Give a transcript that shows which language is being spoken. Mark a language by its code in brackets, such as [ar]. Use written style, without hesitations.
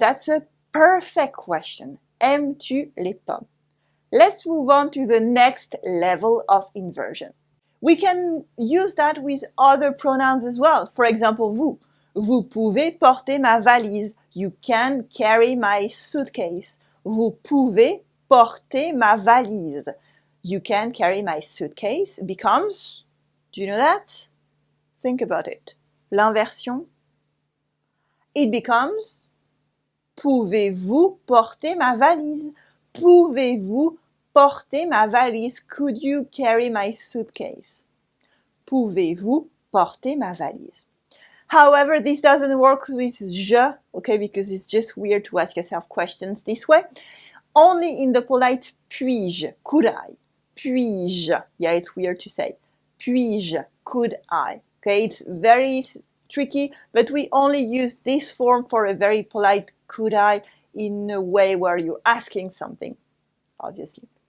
[en] That's a perfect question. [fr] Aimes-tu les pommes? [en] Let's move on to the next level of inversion. We can use that with other pronouns as well. For example, vous. [fr] Vous pouvez porter ma valise. [en] You can carry my suitcase. [fr] Vous pouvez porter ma valise. [en] You can carry my suitcase becomes, do you know that? Think about it. L'inversion. It becomes, [fr] pouvez-vous porter ma valise? Pouvez-vous porter ma valise? [en] Could you carry my suitcase? [fr] Pouvez-vous porter ma valise? [en] However, this doesn't work with je, okay, because it's just weird to ask yourself questions this way. Only in the polite puis-je, could I? Puis-je, yeah, it's weird to say. Puis-je, could I? Okay, it's very tricky, but we only use this form for a very polite could I in a way where you're asking something, obviously.